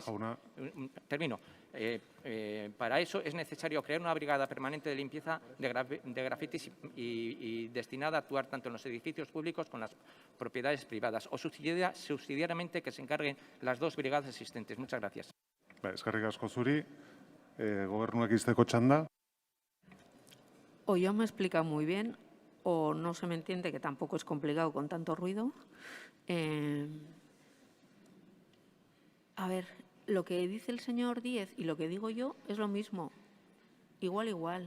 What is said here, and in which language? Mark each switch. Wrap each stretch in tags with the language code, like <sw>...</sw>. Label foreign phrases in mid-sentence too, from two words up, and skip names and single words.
<es>Termino. Para eso es necesario crear una brigada permanente de limpieza de grafitis y destinada a actuar tanto en los edificios públicos con las propiedades privadas, o subsidiariamente que se encarguen las 2 brigadas existentes. Muchas gracias.</es> <eu>Eskerrik asko zuri. Gobernuak izteko txanda.</eu> <es>O yo me he explicado muy bien, o no se me entiende, que tampoco es complicado con tanto ruido. A ver, lo que dice el señor Díez y lo que digo yo es lo mismo, igual.</es>